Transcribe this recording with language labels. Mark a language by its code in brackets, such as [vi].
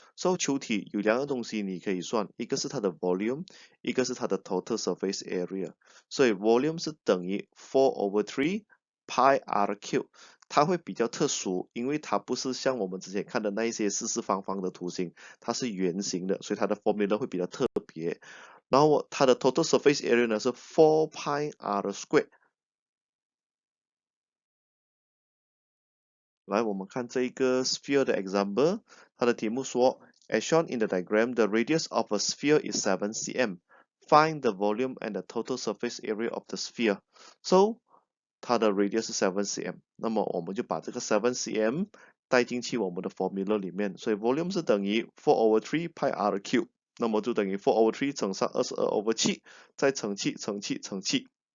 [zh] 所以球体有两个东西你可以算，一个是它的 volume， 一个是它的 total surface area。所以 volume 是等于4/3 pi r cube， 它会比较特殊，因为它不是像我们之前看的那一些四四方方的图形，它是圆形的，所以它的 formula 会比较特别。然后它的 total surface area 呢是4 pi r square。来，我们看这一个 sphere 的 example， 它的题目说 [en] ，as shown in the diagram, the radius of a sphere is 7 cm. Find the volume and the total surface area of the sphere. [zh] So， 它的 radius 是7 cm， 那么我们就把这个7 cm 带进去我们的 formula 里面，所以 volume 是等于4/3 pi r cube， 那么就等于4/3乘上22/7，再乘7。